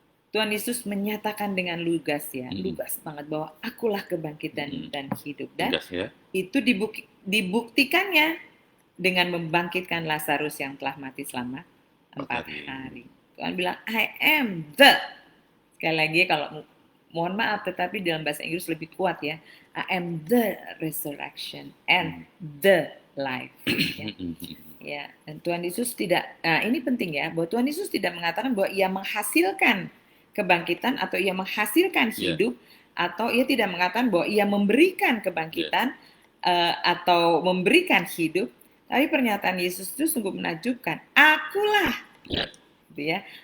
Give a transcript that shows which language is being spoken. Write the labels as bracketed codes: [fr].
[id] Tuhan Yesus menyatakan dengan lugas ya, lugas banget bahwa akulah kebangkitan dan hidup, dan itu dibuktikannya dengan membangkitkan Lazarus yang telah mati selama 4 hari. Tuhan bilang, [en] I am the. [id] Sekali lagi, kalau mohon maaf, tetapi dalam bahasa Inggris lebih kuat ya. [en] I am the resurrection and the life. [id] Ya, dan Tuhan Yesus tidak. Nah, ini penting ya, bahwa Tuhan Yesus tidak mengatakan bahwa ia menghasilkan kebangkitan atau ia menghasilkan hidup, atau ia tidak mengatakan bahwa ia memberikan kebangkitan atau memberikan hidup. Tapi pernyataan Yesus itu sungguh menakjubkan. Akulah, gitu ya.